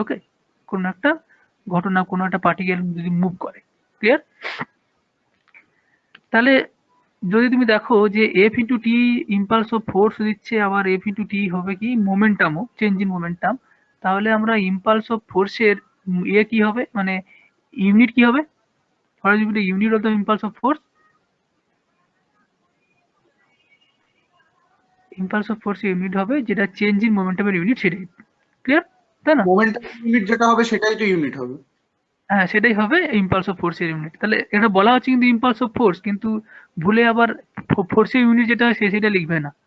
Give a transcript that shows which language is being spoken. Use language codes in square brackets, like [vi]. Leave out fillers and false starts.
[bn] ওকে, কোনো একটা ঘটনা, কোনো একটা পার্টিকেল যদি মুভ করে, ক্লিয়ার? তাহলে যদি তুমি দেখো যে F into T impulse of force দিচ্ছে, আবার এফ ইন্টু টি হবে কি মোমেন্টামও, চেঞ্জ ইন মোমেন্টাম, তাহলে আমরা ইম্পালস অফ ফোর্সের ইয়ে কি হবে, মানে ইউনিট কি হবে? [en] What will be the unit of the impulse of force? [bn] Impulse of force unit হবে যেটা চেঞ্জ ইন মোমেন্টামের ইউনিট, সেটাই। ক্লিয়ার? তাই না? মোমেন্টাম ইউনিট যেটা হবে সেটাই তো ইউনিট হবে। হ্যাঁ, সেটাই হবে ইম্পালস অফ ফোর্সের ইউনিট। তাহলে এটা বলা হচ্ছে কিন্তু ইম্পালস অফ ফোর্স, কিন্তু ভুলে আবার ফোর্সের ইউনিট যেটা সেটা লিখবে না।